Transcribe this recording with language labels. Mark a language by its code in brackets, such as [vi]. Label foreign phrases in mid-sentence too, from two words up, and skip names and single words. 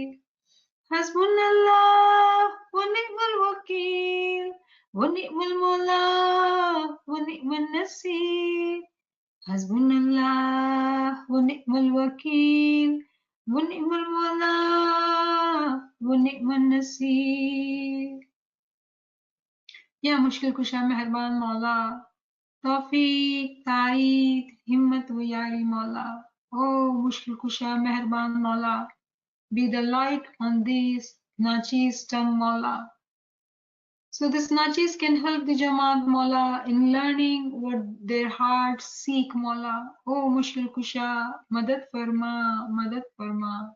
[ar] حسبنا الله و نعم الوكيل و نعم المولى و نعم النصير. حسبنا الله و نعم الوكيل و نعم المولى و نعم النصير. [ur] یا مشکل کشا مہربان مولا، توفیق، تائید، ہمت و یاری مولا. او مشکل کشا مہربان مولا, [en] be the light on these Nachis tongue Mawla. So this Nachis can help the Jamaat Mawla in learning what their hearts seek Mawla. [ur] اوہ مشکل کشا، مدد فرما، مدد فرما.